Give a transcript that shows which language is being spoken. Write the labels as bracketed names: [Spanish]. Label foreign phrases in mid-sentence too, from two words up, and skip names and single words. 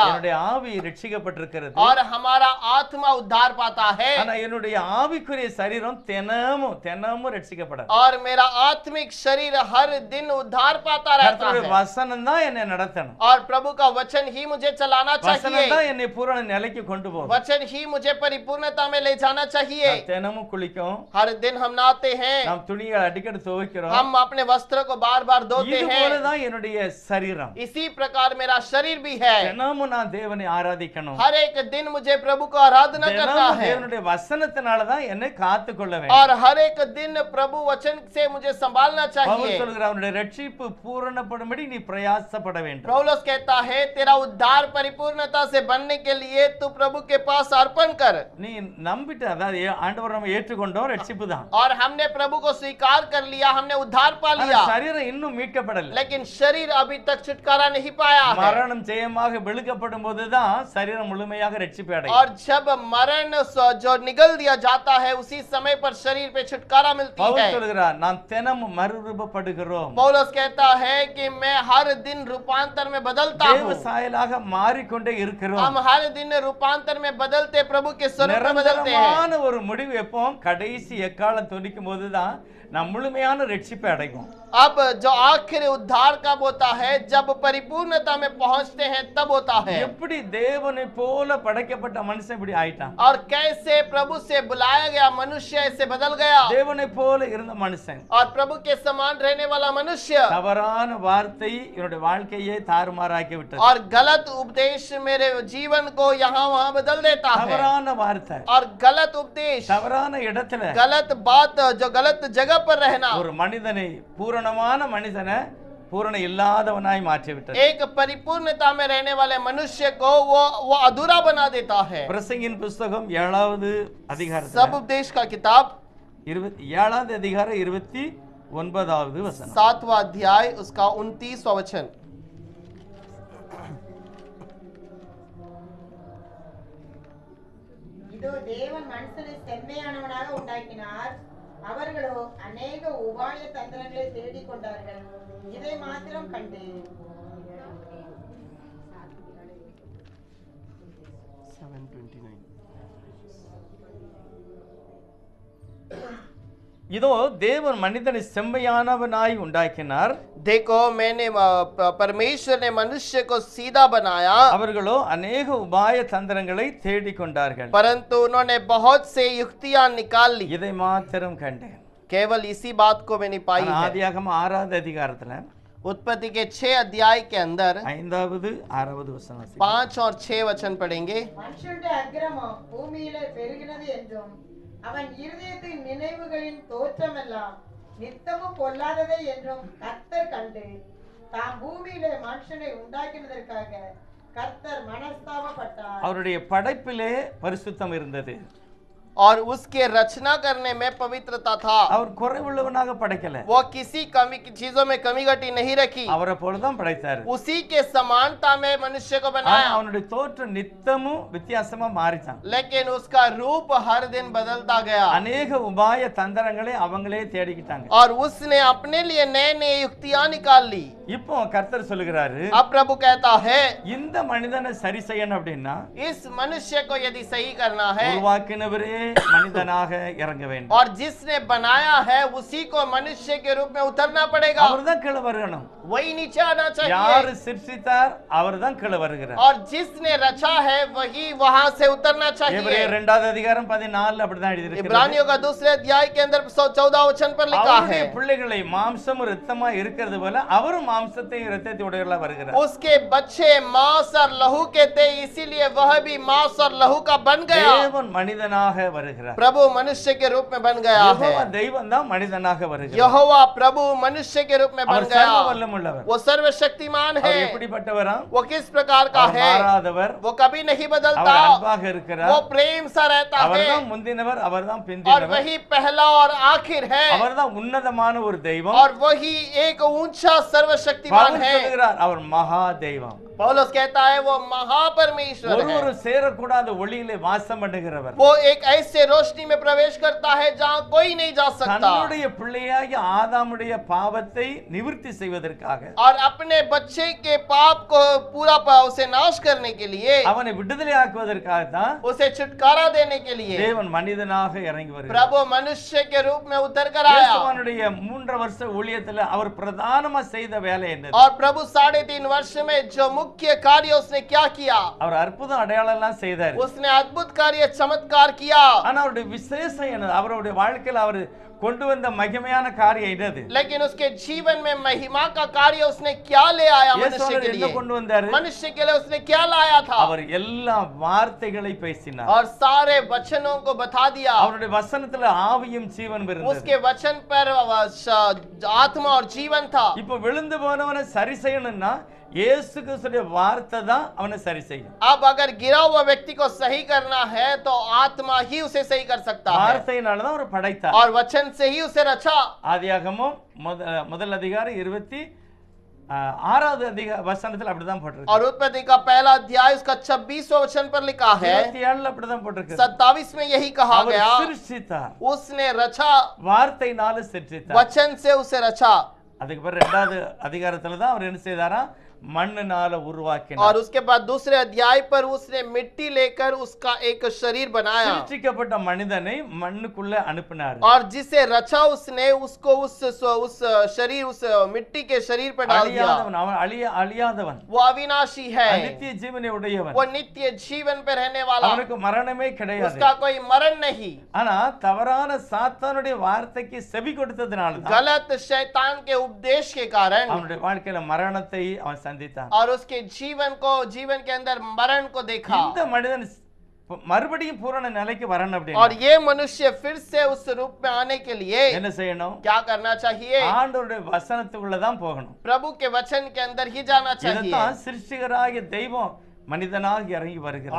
[Tamil] என்னுடைய ஆவி ரட்சிக்கப்பட்டிருக்கிறது. [Hindi] और हमारा आत्मा उद्धार पाता है। [Tamil] ஆனா என்னுடைய ஆவிக்குரிய சரீரம் தினமும் ரட்சிக்கப்படாது. [Hindi] और मेरा आत्मिक शरीर हर दिन उद्धार पाता रहता [Tamil] கர்த்தருடைய [Hindi] है। [Tamil] வசனம் தான் என்னை நடத்தணும். [Hindi] और प्रभु का वचन ही मुझे चलाना [Tamil] வசனம் [Hindi] चाहिए। [Tamil] தான் என்னை பூரண நிலைக்கு கொண்டு போகும். [Hindi] वचन ही मुझे परिपूर्णता में ले जाना चाहिए। [Tamil] நாம் தினமும் குளிக்கும், [Hindi] हर दिन हम नहाते हैं, [Tamil] நாம் துணிகளை அடிக்கடி துவைக்கிறோம். [Hindi] हम अपने वस्त्र को बार बार धोते [Tamil] இது [Hindi] हैं। [Tamil] போலதான் என்னுடைய சரீரம். [Hindi] इसी प्रकार मेरा शरीर भी है। [Tamil] தினமும் நான் தேவனை ஆராதிக்கணும். [Hindi] हर एक दिन मुझे प्रभु को आराधना करना [Tamil] தினமும் [Hindi] है। [Tamil] தேவனுடைய வசனத்தினால தான் என்னை காத்துக்கொள்ள வேண்டும். [Hindi] और हर एक दिन प्रभु वचन से मुझे संभालना பவுல் चाहिए। [Tamil] சொல்கிறார், அவனுடைய ரட்சிப்பு பூரணப்படும்படி நீ பிரயாசப்பட வேண்டும். [Hindi] पौलुस कहता है तेरा उद्धार परिपूर्णता से बनने के लिए तू प्रभु के पास अर्पण कर। [Tamil] நீ நம்பிட்ட, அதாவது ஆண்டவர் நம்ம ஏற்றுக்கொண்டோம், ரட்சிப்பு தான். [Hindi] और हमने प्रभु को स्वीकार कर लिया, हमने उद्धार पा [Tamil] ஆனா [Hindi] लिया, [Tamil] சரீரம் இன்னும் மீட்கப்படல. [Hindi] लेकिन शरीर अभी तक छुटकारा नहीं पाया है। [Tamil] மரணம் ஜெயமாக விழுக்கப்படும் போதுதான் சரீரம் முழுமையாக ரட்சிப்பு அடையும். [Hindi] और जब मरण जो निगल दिया जाता है उसी समय पर शरीर पे छुटकारा मिलती பவுல் है। [Tamil] சொல்கிறார், நாம் தினமும் மறுரூபப்படுகிறோம். [Hindi] पौलुस कहता है कि मैं हर दिन रूपांतर में बदलता [Tamil] தேவ [Hindi] हूँ। [Tamil] சாயலாக மாறிக்கொண்டே இருக்கிறோம். [Hindi] हम हर दिन रूपांतर में बदलते प्रभु के स्वरूप में बदलते हैं। [Tamil] நிரந்தரமான ஒரு முடிவு எப்போ? கடைசி எக்காலம் துணிக்கும் போதுதான் நாம் முழுமையான ரட்சிப்பை அடைவோம். [Hindi] अब जो आखिर उद्धार कब होता है? जब परिपूर्णता में पहुंचते हैं तब होता है। [Tamil] எப்படி தேவனை போல படைக்கப்பட்ட மனுஷன் இப்படி ஆயிட்டான்? [Hindi] और कैसे प्रभु से बुलाया गया मनुष्य ऐसे बदल गया। [Tamil] தேவனை போல இருந்த மனுஷன் [Hindi] और प्रभु के समान रहने वाला मनुष्य [Tamil] தவறான வார்த்தை என்னுடைய வாழ்க்கையை தாறுமாறாக்கி விட்டது. [Hindi] और गलत उपदेश मेरे जीवन को यहाँ वहाँ बदल देता है। [Tamil] தவறான வார்த்தை, [Hindi] और गलत उपदेश, [Tamil] தவறான இடத்துல [Hindi] गलत बात, जो गलत जगह पर रहना [Tamil] ஒரு மனிதனை, பூரணமான மனிதனை பூரண இல்லாதவனாய் மாற்றி விட்டது. [Hindi] एक परिपूर्णता में रहने वाले मनुष्य को वो अधूरा बना देता है। [Tamil] பிரசங்கின் புஸ்தகம் 7வது அதிகாரம் [Hindi] सब उपदेश का किताब [Tamil] 7வது அதிகாரம் 29வது வசனம். [Hindi] 7वां अध्याय उसका 29वां वचन। [Tamil] இதோ தேவன் மனுஷனை செம்மையானவனாக உண்டாக்கினார், அவர்களோ அநேக உபாய தந்திரங்களை தேடிக் கொண்டார்கள், இதை மாத்திரம் கண்டு இதோ தேவன் மனிதனை செம்மையானவனாய் உண்டாக்கினார். [Hindi] देखो मैंने परमेश्वर ने मनुष्य को सीधा बनाया, [Tamil] அவர்களோ अनेक உபாய தந்திரங்களை தேடிக் கொண்டார்கள். [Hindi] परंतु उन्होंने बहुत से युक्तियां निकाल ली. [Tamil] இதை மாத்திரம் கண்டேன். [Hindi] केवल इसी बात को मैंने पाई है. [Tamil] ஆதியாகமம் 6வது அதிகாரத்துல [Hindi] उत्पत्ति के 6 अध्याय के अंदर [Tamil] 5வது 6வது வசனம் [Hindi] 5 और 6 वचन पढ़ेंगे. [Tamil] மனுஷனுடைய அக்கிரமம் பூமியிலே பெருகினது என்றும் அவன் இருதயத்தின் நினைவுகளின் தோற்றமெல்லாம் நித்தமும் பொல்லாததை என்றும் கர்த்தர் கண்டு தாம் பூமியிலே மனுஷனை உண்டாக்கினதற்காக கர்த்தர் மனஸ்தாபப்பட்டார். அவருடைய படைப்பிலே பரிசுத்தம் இருந்தது. [Hindi] और उसके रचना करने में पवित्रता था. [Tamil] அவர் குறைவுள்ளவனாக படைக்கல. [Hindi] वो किसी कमी की चीजों में कमी घटी नहीं रखी. [Tamil] அவரை போலதான் படைத்தார். [Hindi] उसी के समानता में मनुष्य को बनाया. [Tamil] அவனுடைய தோற்றம் நித்தமும் வித்தியாசமா மாறிச்சான். [Hindi] लेकिन उसका रूप हर दिन बदलता गया. [Tamil] अनेक உபாய தந்திரங்களை அவங்களே தேடிக்கிட்டாங்க. [Hindi] और उसने अपने लिए नए नए युक्तियां निकाल ली. [Tamil] இப்போ கர்த்தர் சொல்லுகிறாரு, [Hindi] अब प्रभु कहता है [Tamil] இந்த மனிதனை சரி செய்யணும் அப்படின்னா [Hindi] इस मनुष्य को यदि सही करना है, [Tamil] உருவாக்கினவரே மனிதனாக இறங்க வேண்டும். [Hindi] और जिसने बनाया है उसी को मनुष्य के रूप में उतरना पड़ेगा. [Tamil] அவர்தான் கீழே வரணும். [Hindi] वही नीचे आना [Tamil] யாரு [Hindi] चाहिए. [Tamil] சிருஷ்டித்தார் அவர்தான் கீழே வருகிறார். [Hindi] और जिसने रचा है वही वहां से उतरना चाहिए. [Tamil] எபிரேயர் 2வது அதிகாரம் 14 அப்படிதான் எழுதியிருக்கிறது. [Hindi] इब्रानियों का दूसरे अध्याय के अंदर 14 वचन पर लिखा है, [Tamil] அவருடைய பிள்ளைகளை மாம்சம் இரத்தமா இருக்கிறது போல அவரும் மாம்சத்தை இரத்தத்தை உடையவர்களா வருகிறார். [Hindi] उसके बच्चे मांस और लहू के थे, इसीलिए वह भी मांस और लहू का बन गया. [Tamil] தேவன் மனிதனாக வருகிறார். [Hindi] प्रभु मनुष्य के रूप में बन गया யெகோவா है. [Tamil] தெய்வம் தான் மனிதனாக வருகிறார். [Hindi] यहोवा प्रभु मनुष्य के रूप में बन [Tamil] அவர் [Hindi] गया. [Tamil] சர்வ வல்லமுள்ளவர். [Hindi] वो सर्वशक्तिमान [Tamil] அவர் [Hindi] है. [Tamil] எப்படிப்பட்டவரா? [Hindi] वो किस प्रकार का [Tamil] அவர் [Hindi] है? [Tamil] மாறாதவர். [Hindi] वो कभी नहीं बदलता. [Tamil] அவர் அன்பாக இருக்கிறார். [Hindi] वो प्रेम सा रहता है. [Tamil] அவர்தான் முந்தினவர், அவர்தான் [Hindi] और [Tamil] பிந்தினவர். [Hindi] वही पहला और आखिर है. [Tamil] அவர்தான் உன்னதமான ஒரு தெய்வம். [Hindi] और वही एक ऊंचा सर्वशक्तिमान பவுல் है. [Tamil] சொல்லுகிறார், அவர் மகா தெய்வம். [Hindi] पौलुस कहता है वो महापरमेश्वर है. [Tamil] ஒருவரு சேரக்கூடாத ஒளியிலே வாசம் பண்ணுகிறவர். [Hindi] वो एक ऐसे रोशनी में प्रवेश करता है जहाँ कोई नहीं जा सकता. [Tamil] தன்னுடைய பிள்ளையாகிய ஆதாமுடைய பாவத்தை நிவர்த்தி செய்வதற்காக [Hindi] और अपने बच्चे के पाप को पूरा उसे नाश करने के लिए, [Tamil] அவனை விடுதலை ஆக்குவதற்காக தான் [Hindi] उसे छुटकारा देने के लिए [Tamil] தேவன் மனிதனாக இறங்கி வருகிறார். [Hindi] प्रभु मनुष्य के रूप में उतर कर आया. [Tamil] இயேசுவனுடைய 3 வருஷ ஊழியத்துல அவர் பிரதானமா செய்த வேலை என்னது? [Hindi] और प्रभु 3.5 वर्ष में जो मुख्य कार्य उसने क्या किया? [Tamil] அவர் அற்புதம் அடையாளம் எல்லாம் செய்தார். [Hindi] उसने अद्भुत कार्य चमत्कार किया. [Tamil] ஆனா அவருடைய விசேஷம் என்னது? அவருடைய வாழ்க்கையில அவர் கொண்டு வந்த மகிமையான காரியம் என்னது? [Hindi] लेकिन उसके जीवन में महिमा का कार्य उसने क्या ले आया मनुष्य இயேசுவர் के [Tamil] என்ன [Hindi] लिए? [Tamil] கொண்டு வந்தாரு? [Hindi] मनुष्य के लिए उसने क्या लाया था? [Tamil] அவர் எல்லா வார்த்தைகளை பேசினார். [Hindi] और सारे वचनों को बता दिया. [Tamil] அவருடைய வசனத்துல ஆவியும் ஜீவனும் இருந்தது. [Hindi] उसके वचन पर आत्मा और जीवन था. [Tamil] இப்போ விழுந்து போனவனை சரி செய்யணும்னா இயேசு கிறிஸ்துவின் வார்த்தை தான் அவனை சரி செய்யும். [Hindi] अब अगर गिरा हुआ व्यक्ति को सही करना है तो आत्मा ही उसे सही कर सकता है. [Tamil] வார்த்தையினால தான் அவர் படைத்தார். [Hindi] और वचन से ही उसे रचा. [Tamil] ஆதியாகமம் முதல் அதிகாரம் 26வது வசனத்துல அப்படிதான் போட்டிருக்கு. [Hindi] और उत्पत्ति का पहला अध्याय उसका 26वां वचन पर लिखा है. [Tamil] 27ல அப்படிதான் போட்டிருக்கு. [Hindi] 27 में यही कहा [Tamil] அவர் [Hindi] गया, [Tamil] சிருஷ்டித்தார். [Hindi] उसने रचा. [Tamil] வார்த்தையினால சிருஷ்டித்தார். [Hindi] वचन से उसे रचा. [Tamil] அதுக்கு பிறகு 2வது அதிகாரத்துல தான் அவர் என்ன செய்தாரா? மண்ணினால உருவாக்கினார். [Hindi] और उसके बाद दूसरे अध्याय पर उसने मिट्टी लेकर उसका एक शरीर बनाया. [Tamil] சிருஷ்டிக்கப்பட்ட மனிதனை மண்ணுக்குள்ள அனுப்பினார். [Hindi] और जिसे रचा उसने उसको उस शरीर उस मिट्टी के शरीर पर डाल दिया. [Tamil] அழியாதவன், அவன் அழியாதவன். [Hindi] वो अविनाशी है. [Tamil] நித்திய ஜீவனை உடையவன். [Hindi] वो नित्य जीवन पे रहने वाला. [Tamil] அவனுக்கு மரணமே கிடையாது. [Hindi] उसका कोई मरण नहीं. [Tamil] ஆனா தவறான சாத்தானுடைய வார்த்தைக்கு செவி கொடுத்ததனால தான் [Hindi] गलत शैतान के उपदेश के कारण [Tamil] அவனுடைய வாழ்க்கையில மரணத்தை அவன் சந்தித்தான். [Hindi] और उसके जीवन के अंदर मरण को देखा. [Tamil] இந்த மனிதன் மறுபடியும் பூரண நிலைக்கு வரணும் [Hindi] और [Tamil] அப்படின்னா [Hindi] ये मनुष्य फिर से उस रूप में आने के लिए [Tamil] என்ன செய்யணும்? [Hindi] क्या करना चाहिए? [Tamil] ஆண்டவருடைய வசனத்துக்குள்ள தான் போகணும். [Hindi] प्रभु के वचन के अंदर ही जाना चाहिए. [Tamil] இதைத்தான் சிருஷ்டிகராகிய தெய்வம் மனிதனாக இறங்கி வருகிறார்.